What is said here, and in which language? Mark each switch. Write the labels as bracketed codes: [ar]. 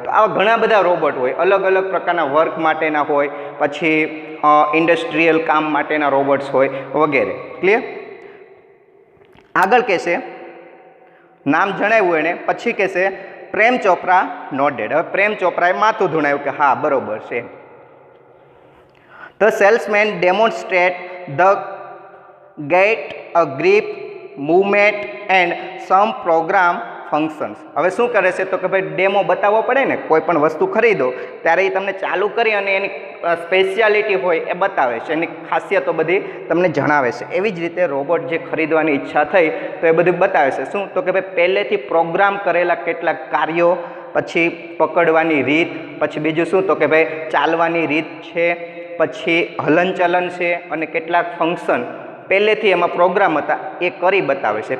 [gu] તો આવા ઘણા બધા રોબોટ હોય, અલગ અલગ પ્રકારના વર્ક માટેના હોય, પછી ઇન્ડસ્ટ્રીયલ કામ માટેના રોબોટ્સ હોય વગેરે. ક્લિયર? આગળ કહેશે નામ જણાવ્યું એને, પછી કહેશે પ્રેમ ચોપરા નોટ ડેડ. હવે પ્રેમ ચોપરાએ માથું ધુણાવ્યું કે હા બરોબર છે. [en] The salesman demonstrate the gait, a grip, movement and some program functions. [gu] હવે શું કરે છે તો કે ભાઈ ડેમો બતાવવો પડે ને, કોઈ પણ વસ્તુ ખરીદો ત્યારે એ તમને ચાલુ કરી અને એની સ્પેશિયાલિટી હોય એ બતાવે છે, એની ખાસિયતો બધી તમને જણાવે છે. એવી જ રીતે રોબોટ જે ખરીદવાની ઈચ્છા થઈ તો એ બધું બતાવે છે. શું તો કે ભાઈ પહેલેથી પ્રોગ્રામ કરેલા કેટલાક કાર્યો, પછી પકડવાની રીત, પછી બીજું શું તો કે ભાઈ ચાલવાની રીત છે, પછી હલનચલન છે અને કેટલાક ફંક્શન પહેલેથી એમાં પ્રોગ્રામ હતા એ કરી બતાવે છે.